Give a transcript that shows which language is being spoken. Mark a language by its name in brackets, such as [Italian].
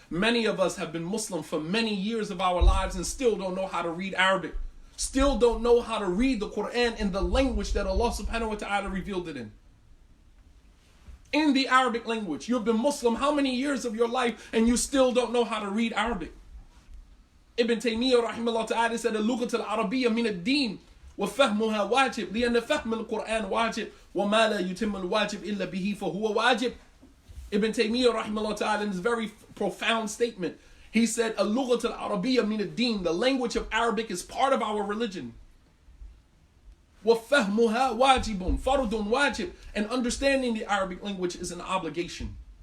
[English] Many of us have been Muslim for many years of our lives and still don't know how to read Arabic. Still don't know how to read the Quran in the language that Allah subhanahu wa ta'ala revealed it in. In the Arabic language. You've been Muslim how many years of your life and you still don't know how to read Arabic? Ibn Taymiyyah rahimahullah ta'ala said, [Arabic] اللغة العربية من الدين وفهمها واجب لأن فهم القرآن واجب وما لا يتم الواجب إلا به فهو واجب. [English] Ibn Taymiyyah rahimahullah ta'ala in his very profound statement, he said, [Arabic] اللغة العربية من الدين, [English] the language of Arabic is part of our religion. [Arabic] وفهمها واجب, فرض واجب, [English] and understanding the Arabic language is an obligation.